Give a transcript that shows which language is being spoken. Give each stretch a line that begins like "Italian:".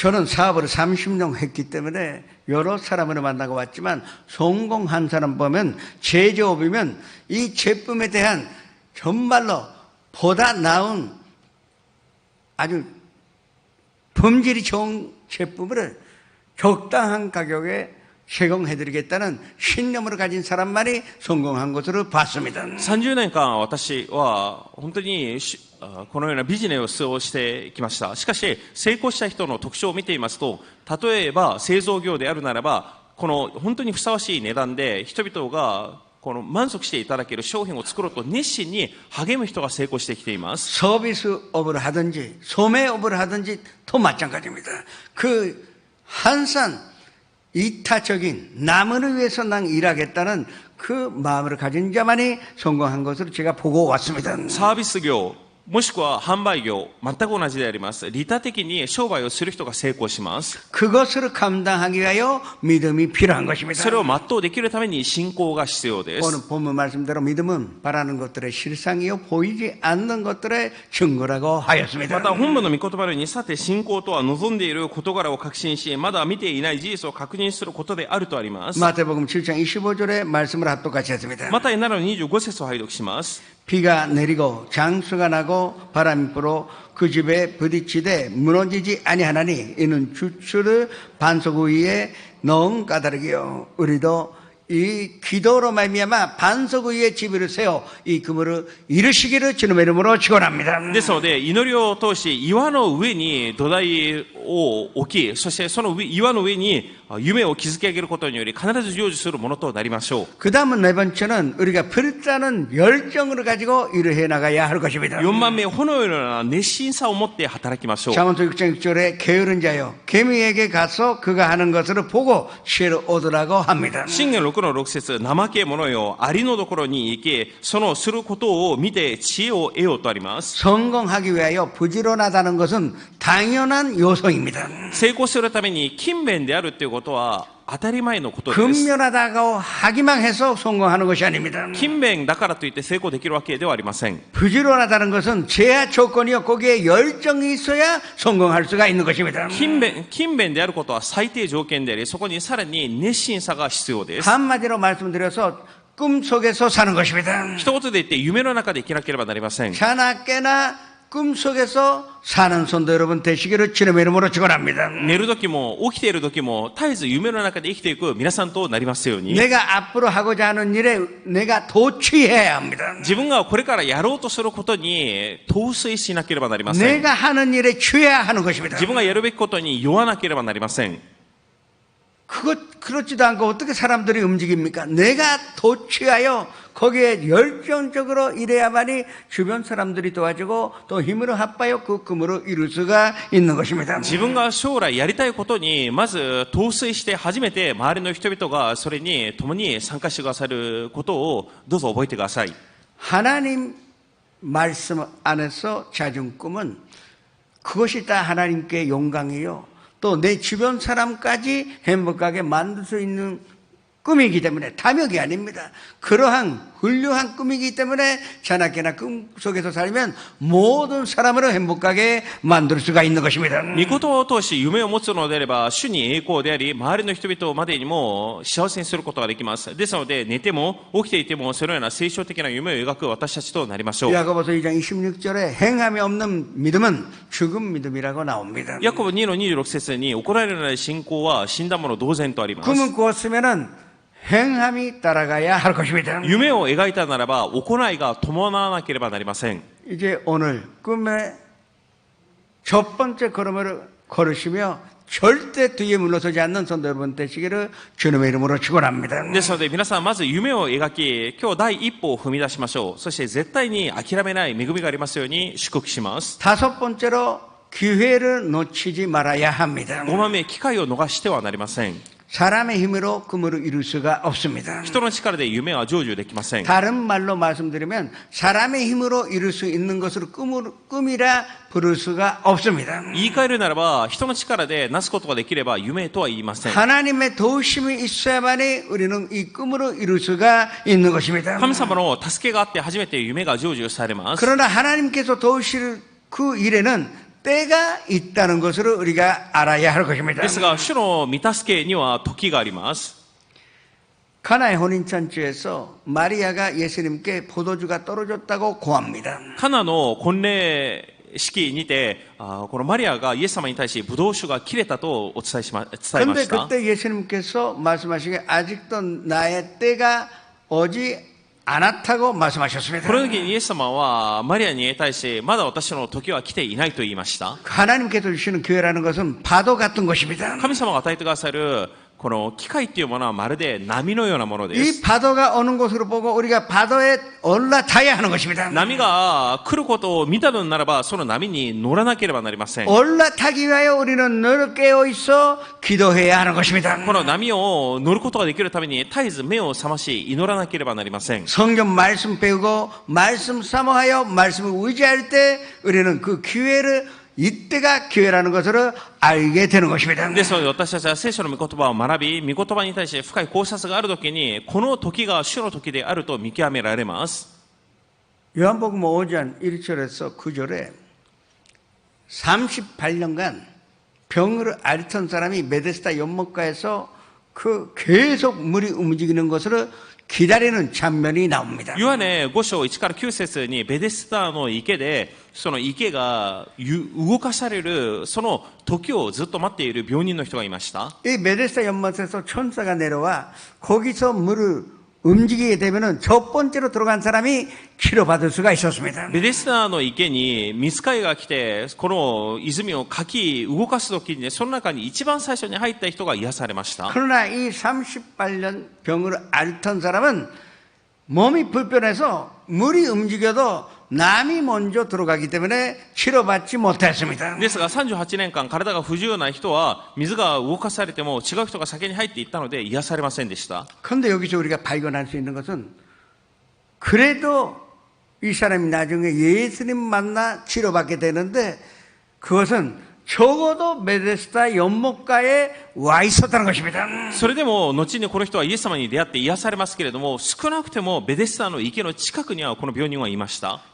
Korean: 저는 사업을 30년 했기 때문에 여러 사람을 만나고 왔지만 성공한 사람 보면 제조업이면 이 제품에 대한 정말로 보다 나은 아주 품질이 좋은 제품을 적당한 가격에 제공해드리겠다는 신념을 가진 사람만이 성공한 것으로 봤습니다.
Japanese: 30年間私は本当にこのようなビジネスをしてきました。しかし成功した人の特徴を見ていますと、例えば製造業であるならば、この本当にふさわしい値段で人々がこの満足していただける商品を作ろうと熱心に励む人が成功してきています。
Korean: 서비스업을 하든지 소매업을 하든지 또 마찬가지입니다. 그 항상 이타적인 남을 위해서 난 일하겠다는 그 마음을 가진 자만이 성공한 것으로 제가 보고 왔습니다.
Japanese: サービス業もしくは販売業、全く同じであります。利他的に商売をする人が成功します。
Korean: 그것을 감당하기 위하여 믿음이 필요한 것입니다.
Japanese: それを全うできるために信仰が必要です。
Korean: 오늘 본문 말씀대로 믿음은 바라는 것들의 실상이요 보이지 않는 것들의 증거라고
Japanese: ま
Korean: 하였습니다.
Japanese: た本文の御言葉のように、さて信仰とは望んでいる事柄を確信し、まだ見ていない事実を確認することであるとあります。
Korean: 마태복음 7장 25절의 말씀을 합독같이 했습니다.
Japanese: また7の25節を拝読します。
Korean: 비가 내리고 장수가 나고 바람이 불어 그 집에 부딪히되 무너지지 아니하나니 이는 주추를 반석 위에 넣은 까닭이요. 우리도 이 기도로 말미암아 반석 위에 집을 세워 이 그물을 이루시기를 주님의 이름으로 축원합니다.
Japanese: ですので、祈りを通し、岩の上に土台を置き、そしてその岩の上に夢を築き上げることにより、必ず成就するものとなりましょう。
Korean: 그 다음은 네 번째는 우리가 불타는 열정을 가지고 일을 해 나가야 할 것입니다.
Japanese: 4番目、炎のような熱心さを持って働きましょう。
Korean: 잠언서 6장 6절에 게으른 자여 개미에게 가서 그가 하는 것을 보고 지혜를 얻으라고 합니다.
Japanese: 信玄6の6節、怠け者よ、ありのところに行け、そのすることを見て知恵を得ようとあります。
Korean: 성공하기 위하여 부지런하다는 것은 당연한 요소입니다.
Japanese: 成功するために勤勉であるということは当たり前のことです。
Korean: 근면하다고 하기만 해서 성공하는 것이 아닙니다.
Japanese: 勤勉だからといって成功できるわけではありません。
Korean: 부지런하다는 것은 제한 조건이요 거기에 열정이 있어야 성공할 수가 있는 것입니다.
Japanese: 勤勉であることは最低条件であり、そこにさらに熱心さが必要です。
Korean: 한마디로 말씀드려서 꿈속에서 사는 것입니다.
Japanese: 一言で言って夢の中で生きなければなりません。
Korean: 자나 깨나 꿈속에서 사는 성도 여러분 되시기를 주님의 이름으로 축원합니다.
Japanese: 寝る時も起きている時も絶えず夢の中で生きていく皆さんとなりますように。
Korean: 내가 앞으로 하고자 하는 일에 내가 도취해야 합니다.
Japanese: 自分がこれからやろうとすることに陶酔しなければなりません。
Korean: 내가 하는 일에 취해야 하는 것입니다.
Japanese: 自分がやるべきことに酔わなければなりません。
Korean: 그렇지도 않고 어떻게 사람들이 움직입니까? 내가 도취하여 거기에 열정적으로 일해야만이 주변 사람들이 도와주고 또 힘으로 합하여 그 꿈으로 이룰 수가 있는 것입니다.
Japanese: 自分が将来やりたいことにまず陶酔して初めて周りの人々がそれに共に参加してくださることをどうぞ覚えてください。
Korean: 하나님 말씀 안에서 찾은 꿈은 그것이 다 하나님께 영광이요. 또 내 주변 사람까지 행복하게 만들 수 있는 꿈이기 때문에 탐욕이 아닙니다. 그러한 훌륭한 꿈이기 때문에 자나깨나 꿈 속에서 살면 모든 사람을 행복하게 만들 수가 있는 것입니다.
Japanese: 御事を通し夢を持つのであれば主に栄光であり周りの人々までにも幸せにすることができます。ですので寝ても起きていてもそのような聖書的な夢を描く私たちとなりましょう。
Korean: 야고보서 2장 26절에 행함이 없는 믿음은 죽은 믿음이라고 나옵니다.
Japanese: ヤコブ2の26節に行われない信仰は死んだもの同然とあります。
Korean: 꿈은 꾸었으면은 행함이 따라가야 할 것입니다.
Japanese: 夢を描いたならば行いが伴わなければなりません。
Korean: 이제 오늘 꿈의 첫 번째 걸음을 걸으시며 절대 뒤에 물러서지 않는 성도 여러분 되시기를 주님의 이름으로 축원합니다.
Japanese: ですので皆さんまず夢を描き今日第一歩を踏み出しましょう。そして絶対に諦めない恵みがありますように祝福します。
Korean: 다섯 번째로 기회를 놓치지 말아야 합니다.
Japanese: 5番目、機会を逃してはなりません。
Korean: 사람의 힘으로 꿈을 이룰 수가 없습니다.
Japanese: 人の力で夢は成就できません。
Korean: 다른 말로 말씀드리면 사람의 힘으로 이룰 수 있는 것을 꿈이라 부를 수가 없습니다.
Japanese: 言い換えるならば人の力でなすことができれば夢とは言いません。
Korean: 하나님의 도우심이 있어야만이 우리는 이 꿈으로 이룰 수가 있는 것입니다.
Japanese: 神様の助けがあって初めて夢が成就されます。
Korean: 그러나 하나님께서 도우실 그 일에는 때가 있다는 것을 우리가 알아야 할 것입니다.
Japanese: ですが主の御助けには時があります。
Korean: 가나의 혼인잔치에서 마리아가 예수님께 포도주가 떨어졌다고 고합니다.
Japanese: カナの婚礼式にて、このマリアがイエス様に対しブドウ酒が切れたとお伝えま
Korean: 그런데
Japanese: した。
Korean: 그때 예수님께서 말씀하시기에 아직도 나의 때가 오지 않았다고 말씀하셨습니다.
Japanese: この時にイエス様はマリアに対し、まだ私の時は来ていないと言いました。
Korean: 하나님께서 주시는 교회라는 것은 파도 같은 것입니다.
Japanese: 神様が与えてくださるこの機会っていうものはまるで波のようなものです。
Korean: 이 파도가 오는 곳으로 보고 우리가 파도에 올라타야 하는 것입니다.
Japanese: 波が来ることを見たのならば、その波に乗らなければなりません。
Korean: 올라타기 위하여 우리는 늘 깨어 있어 기도해야 하는 것입니다.
Japanese: この波を乗ることができるために絶えず目を覚まし祈らなければなりません。
Korean: 성경 말씀 배우고 말씀 사모하여 말씀을 의지할 때 우리는 그 기회를 이때가 기회라는 것을 알게 되는 것입니다.
Japanese: ですので私たちは聖書の御言葉を学び、御言葉に対して深い考察があるときに、この時が主の時であると見極められます。
Korean: 요한복음 5장 1절에서 9절에 38년간 병으로 앓던 사람이 메데스다 연못가에서 그 계속 물이 움직이는 것을 기다리는 장면이 나옵니다.
Japanese: ヨハネ5章1から9節にベデスダの池で、その池が動かされるその時をずっと待っている病人の人がいました。
Korean: 이 메데스다 연못에서 천사가 내려와 거기서 물을 움직이게 되면은 첫 번째로 들어간 사람이 치료받을 수가 있었습니다.
Japanese: ベデスダの池に御使いが来て、この泉をかき動かすときに、その中に一番最初に入った人が癒されました。
Korean: 그러나 이 38년 병으로 앓던 사람은 몸이 불편해서 물이 움직여도 남이 먼저 들어가기 때문에 치료받지 못했습니다.
Japanese: ですが38年間体が不自由な人は水が動かされても違う人が先に入っていったので癒されませんでした。
Korean: 그런데 여기서 우리가 발견할 수 있는 것은 그래도 이 사람이 나중에 예수님 만나 치료받게 되는데 그것은 적어도 베데스다 연못가에 와 있었다는 것입니다.
Japanese: それでも後にこの人はイエス様に出会って癒されますけれども、少なくてもベデスダの池の近くにはこの病人はいました。